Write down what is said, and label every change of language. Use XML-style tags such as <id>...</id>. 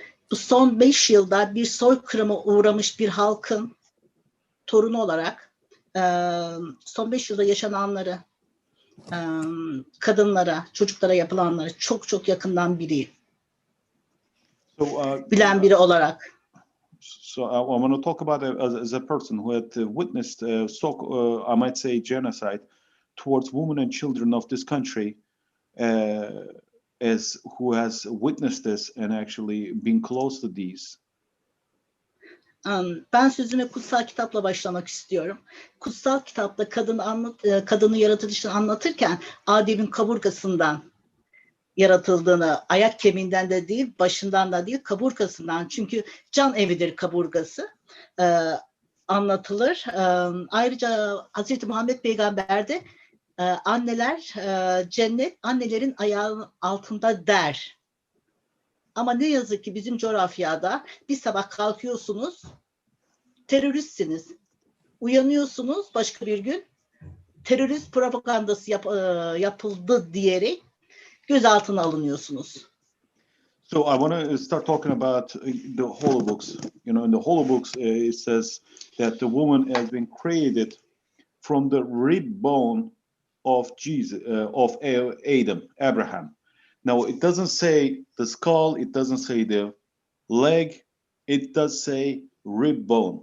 <tr>Bu son 5 yılda bir soykırıma uğramış bir halkın torunu olarak son 5 yılda yaşananları, kadınlara, çocuklara yapılanları çok çok yakından bileyim. Bilen biri olarak.</tr> <en>So I want to talk about it as a person who had witnessed, I might say, genocide towards women and children of this country, as who has witnessed this and actually been close to these.</en> <tr>Ben sözüme kutsal kitapla başlamak istiyorum. Kutsal kitapta kadını yaratılışını anlatırken Adem'in kaburgasından yaratıldığını, ayak kemiğinden de değil, başından da değil, kaburgasından. Çünkü can evidir kaburgası. Anlatılır. Ayrıca Hz. Muhammed Peygamber'de anneler, cennet annelerin ayağının altında der. Ama ne yazık ki bizim coğrafyada bir sabah kalkıyorsunuz, teröristsiniz. Uyanıyorsunuz başka bir gün, terörist propagandası yapıldı diyerek gözaltına alınıyorsunuz.</tr> <en>So I want to start talking about the Holy Books. In the Holy Books, it says that the woman has been created from the rib bone of Jesus, of Abraham. Now, it doesn't say the skull, it doesn't say the leg, it does say rib bone.</en>